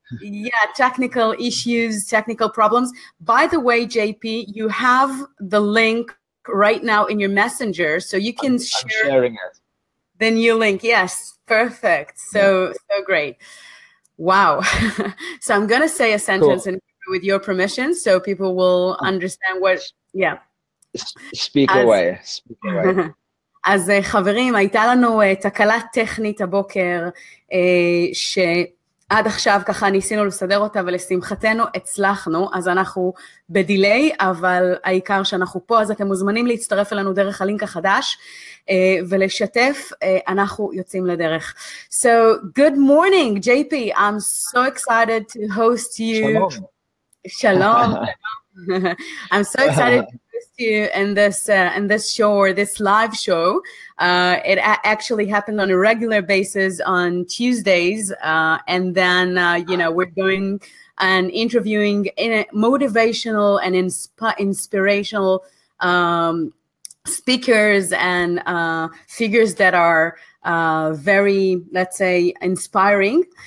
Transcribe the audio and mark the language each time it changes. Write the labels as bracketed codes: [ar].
[en] Yeah, technical issues, technical problems. By the way, JP, you have the link right now in your messenger, so you can share. I'm sharing it. The new link. Yes, perfect. So great. Wow. So I'm going to say a sentence in with your permission, so people will understand what. Yeah. Speak away. [he] אז חברים, הייתה לנו תקלה טכנית הבוקר, שעד עכשיו ככה ניסינו לסדר אותה, ולשמחתנו הצלחנו, אז אנחנו בדיליי, אבל העיקר שאנחנו פה, אז אתם מוזמנים להצטרף אלינו דרך הלינק החדש, ולשתף, אנחנו יוצאים לדרך. [en] So, good morning, JP. I'm so excited to host you. Shalom. I'm so excited to host you in this show, or this live show. It actually happened on a regular basis on Tuesdays, and then we're going and interviewing motivational and inspirational speakers and figures that are very, let's say, inspiring.